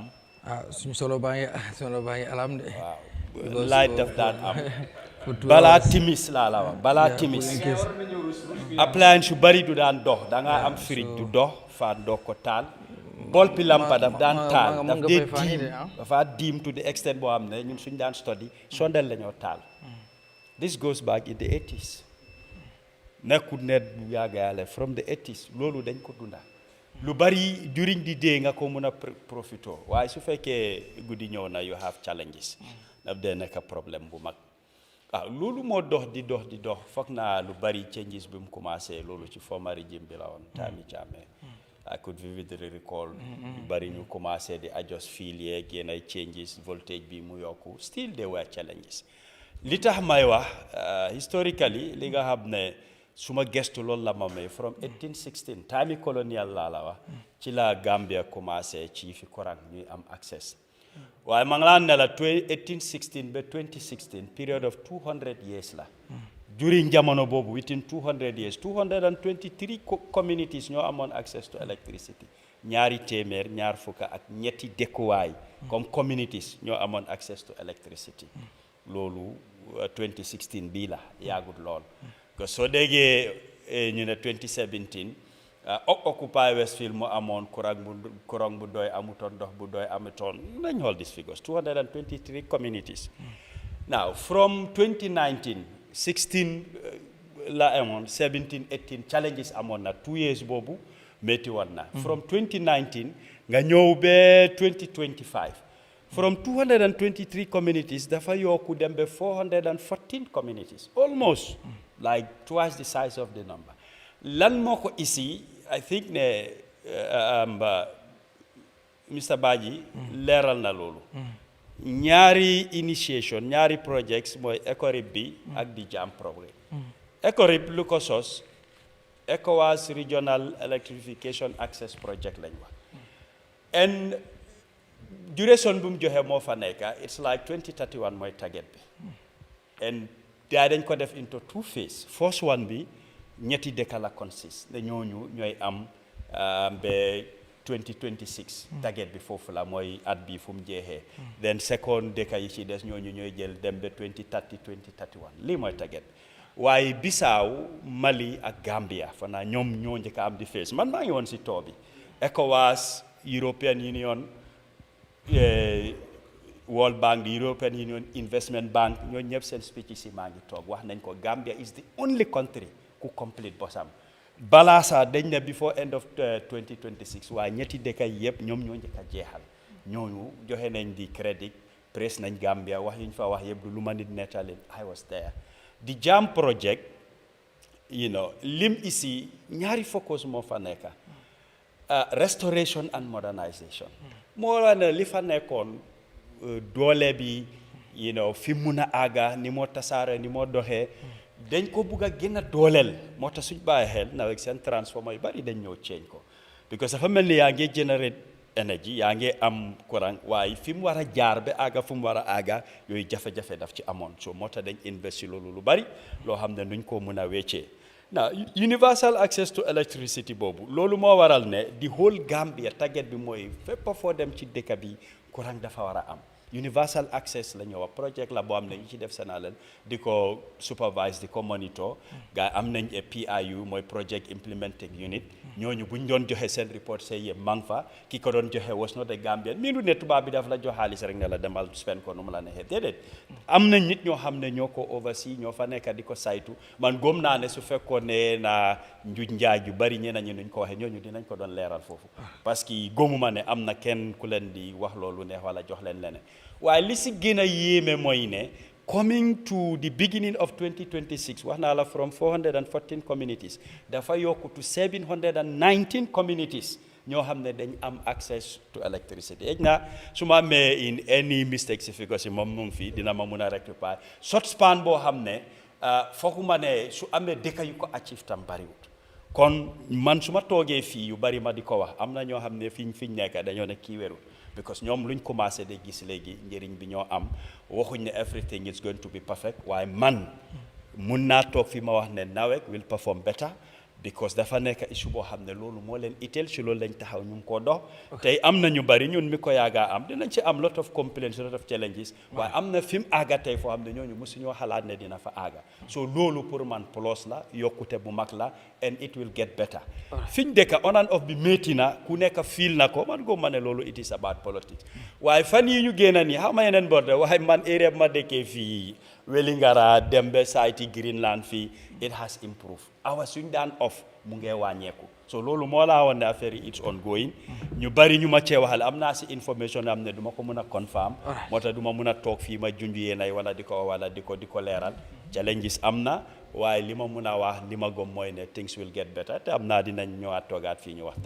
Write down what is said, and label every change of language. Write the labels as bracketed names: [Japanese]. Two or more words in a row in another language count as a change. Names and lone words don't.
[Wolof] suñu solo baa ngi alam de waaw light daf daan am balaa timis laa la wax balaa timis appliance yu bari du daan dox da nga am fridge du dox fa doog ko taal bol pi lampa daf daan taal daf dee diim dafa diim [English] to the extent [Wolof] boo xam ne ñun suñ daan study sondel la ñoo taal [English] this goes back in the 80s [Wolof] nekkul ne bu yàgga yàlla [English] from the 80s [Wolof] loolu dañ ko dunda lu bari [English] during the day [Wolof] nga ko mën a profito waaye su fekkee guddi ñëw na [English] you have challenges [Wolof] daf dee nekk problème bu mag loolu moo dox di dox foog naa lu bari changes bi mu commencé loolu ci former régime bi la woon Yahya Jammeh [English] I could vividly recall [Wolof] lu bari ñu commencé di adjust fil yeeg yenn ay changes voltage bi mu yokku [English] still there were challenges [Wolof] li tax may wax historically li nga xam ne suma gestu loolu la ma may [English] from 1816 [Wolof] time colonial laa la wax ci la Gambia commencé ci fi courant ñuy am access waaye ma ngi laa ne la 1816 ba 2016 [English] period of 200 years [Wolof] la during jamono boobu [English] within 200 years 223 communities [Wolof] ñoo amoon [English] access to electricity [Wolof] ñaari téeméer ñaar fukk ak ñetti dëkkuwaay comme communities ñoo amoon [English] access to electricity [Wolof] loolu 2016 bii la yaagut lool que soo déggee ñu ne 2017 Occupy Westfield mu amoon courant bu doy amutoon ndox bu doy amutoon nañ xool these [English] figures 223 communities now from 2019 [Wolof] 16 la amoon 17 18 challenges amoon na [English] 2 years [Wolof] boobu métti woon na [English] from 2019 [Wolof] nga ñëw ba 2025 [English] from 223 communities [Wolof] dafa yokku dem ba 414 [English] communities almost like twice the size of the number [Wolof] lan moo ko isi [English] I think [Wolof] ne Mr. Badji leeral na loolu ñaari initiation ñaari projects mooy ECORIB bi ak di JAM programme ECORIB lu ko sos ECOWAS Regional Electrification Access Project lañ wax and duration bu mu joxe moo fa nekk [English] it's like 2031 [Wolof] mooy target bi and dañ ko def [English] into 2 phases first one [Wolof] bi ñetti dëkk la consist ne ñooñu ñooy am ba 2026 target bi foofu la mooy at bi fu mu jeexee then second dëkk yi ci des ñooñu ñooy jël dem ba 2030 2031 lii mooy target waaye Bissau Mali ak Gambia fanaa ñoom ñoo njëkk a am di phase man maa ngi woon si too bi ECOWAS European Union World Bank the European Union Investment Bank ñoo ñëpp seen speech si maa ngi toog wax nañ ko [English] Gambia is the only country [Wolof] ku complete bosam balaa saa dañ ne [English] before end of 2026 [Wolof] waaye ñetti dëkk yi yëpp ñoom ñoo njëkk a jeexal ñooñu joxe nañ di crédit press nañ Gambia wax yuñ fa wax yëpp lu ma nit nettali [English] I was there [Wolof] the JAM project lim isi ñaari focus moo fa nekk [English] restoration and modernization [Wolof] moo la ne li fa nekkoon doole bi fi mun a àgga ni moo tasaare ni moo doxee dañ ko bugg a gën a dooleel moo tax suñ bàyyi xel na avec seen transformer yu bari dañ ñëw change ko because dafa mel ni yaa ngi [English] generate energy [Wolof] yaa ngi am courant waaye fi mu war a jaar ba àgga fu mu war a àgga yooyu jafe-jafe daf ci amoon so moo tax dañ investi loolu lu bari loo xam ne nuñ ko mun a weccee now [English] universal access to electricity [Wolof] boobu loolu moo waral ne [English] the whole Gambia [Wolof] target bi mooy fépp foo dem ci dëkk bi courant dafa war a am [English] universal access [Wolof] la ñëw project la boo xam ne ñu ci def seen alal di ko supervise di ko monitor gars am nañ PIU mooy [English] project implementing unit [Wolof] ñooñu bu ñu doon joxe seen report say yëpp mang fa ki ko doon joxe [English] was not a Gambian [Wolof] mii lu ne tubaab bi daf la jox xaalis rek ne la demal spend ko nu mu la neexee déedéet am nañ nit ñoo xam ne ñoo ko oversee ñoo fa nekk di ko saytu man góom naa ne su fekkoon ne na njuuj njaaj yu bari ñeneen ñi nuñ ko waxee ñooñu dinañ ko doon leeral foofu [French] parce que [Wolof] góomuma ne am na kenn ku leen di wax loolu neex wala jox leen leneen waaye li si gën a yéeme mooy ne [English] coming to the beginning of 2026 [Wolof] wax naa la from 414 communities dafa yokku to 719 communities ñoo xam ne dañ am [English] access to electricity [Wolof] ej na su ma amee [English] in any mistake [Wolof] si fi ko si moom mu ngi fii dina ma mun a rectifier [English] short span [Wolof] boo xam ne fooguma ne su amee dëkk yu ko achieve tam bariwut kon man su ma toogee fii yu bari ma di ko wax am na ñoo xam ne fiñ nekk dañoo ne kii wérul because ñoom luñ commencé de gis léegi njëriñ bi ñoo am waxuñ ne [English] everything is going to be perfect [Wolof] waaye man mun naa toog fi ma wax ne NAWEC [English] will perform better [Wolof] because dafa nekk issue boo xam ne loolu moo leen itteel ci loolu lañ taxaw ñu ngi koo dox tey am na ñu bari ñun mi ko yaagaa am dinañ ci am [English] lot of complaints lot of challenges [Wolof] waaye am na fi mu aaga tey foo xam ne ñooñu mosuñoo xalaat ne dina fa aaga so loolu pour man plus la yokkute bu mag la [English] and it will get better [Wolof] fiñ dëkka [English] on and off [Wolof] bi métti na ku nekk fiil na ko man góob ma ne loolu [English] it is about politics [Wolof] waaye fan yi ñu génn nii xam nga yeneen borde waaye man area ma dëkkee fii Wellingara Dembe site Greenland fii [English] it has improved [Wolof] awa suñ daan off mu ngee wàññeeku so loolu moo laa woon ne affaire yi [English] it's ongoing [Wolof] ñu bari ñu ma cee waxal am naa si information am ne du ma ko mën a confirm moo tax du ma mën a toog fii ma junj yéenay wala di ko leeral challenges am na waaye li ma mën a wax li ma gëm mooy ne [English] things will get better [Wolof] te am naa dinañ ñëwaat toogaat fii ñu waxtaan.